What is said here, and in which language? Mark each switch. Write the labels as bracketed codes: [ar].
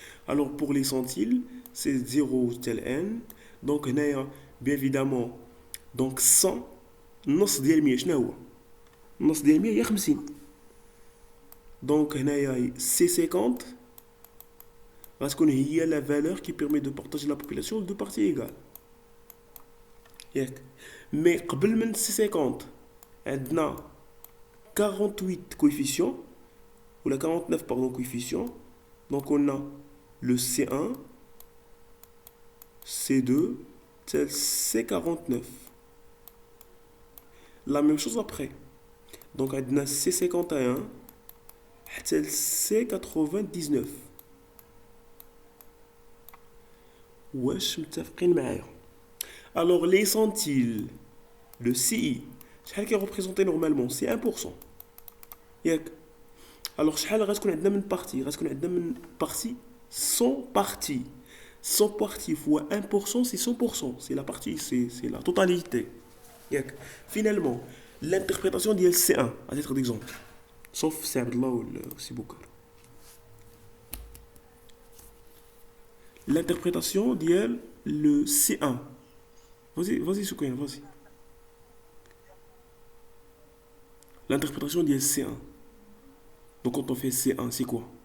[ar] الوغ بور لي سنتيل سي 0 حتى ان دونك هنايا بيان ايفيدامون دونك 100 النص ديال 100 شنو هو؟ النص ديال 100 هي 50 دونك هنايا سي 50 غتكون هي لا فالور كي بيرمي دو بارطاجي لا بوبولاسيون دو بارتي ايغال ياك. مي قبل من سي 50 عندنا 48 [fr] coefficients, ou la 49 pardon coefficients. Donc on a le C1, C2, C49. La même chose après. Donc on a C51, C99. [ar] واش متفقين معايا؟ [fr] Alors les centiles, le CI, [ar] شحال كي ريبريزونتي نورمالمون سي 1% ياك. الوغ شحال غتكون عندنا من بارتي؟ غتكون عندنا من بارتي 100 بارتي. 100 بارتي فوا 1% سي 100%. سي لا بارتي سي لا توتاليتي ياك. فينالمون لانتربريتاسيون ديال سي 1 ا تيتر ديكزومبل صوف سي عبد الله ولا سي بوكر. [fr] L'interprétation ديال le C1. Vas-y Soukain, vas-y. L'interprétation ديال C1. Donc quand on fait C1, c'est quoi?